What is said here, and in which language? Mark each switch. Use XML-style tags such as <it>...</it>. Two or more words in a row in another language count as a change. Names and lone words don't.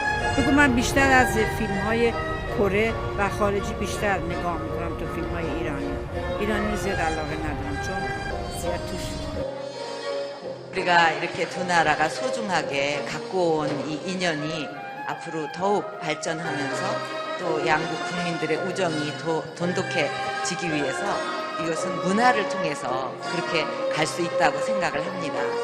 <fa>بگو من بیشتر از فیلم های کره و خارجی بیشتر نگاه میکنم تا فیلم های ایرانی زیاد علاقه ندارم چون زیاد توش</fa> <ko>우리가 이렇게 두 나라가 소중하게 갖고 온 이 인연이 앞으로 더욱 발전하면서 또 양국 국민들의 우정이 더 돈독해지기 위해서 이것은 문화를 통해서 그렇게 갈 수 있다고 생각을 합니다.</ko>